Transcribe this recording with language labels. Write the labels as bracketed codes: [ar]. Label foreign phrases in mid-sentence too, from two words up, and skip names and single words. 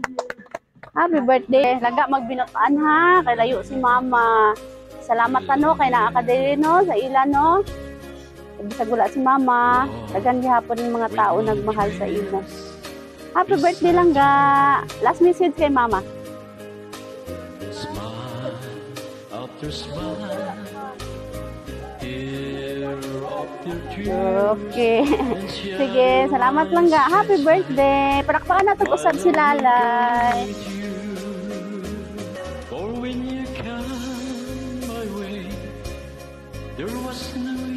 [en] Happy birthday. [ceb] Langga, magbinutaan ha. Kay layo si Mama. Salamat no kay naakadiri no sa ila no. Bisag wala si Mama, dagan gihapon ng mga tao [tl] nagmahal sa imo. [en] Happy birthday Langga. Last message kay Mama. Smile after smile, tear after tear. [ceb] Okay. Sige, salamat Langga. [en] Happy birthday. [tl] Palakpakan natin [ceb] usab si Lalay. [en] For when you come my way, there was no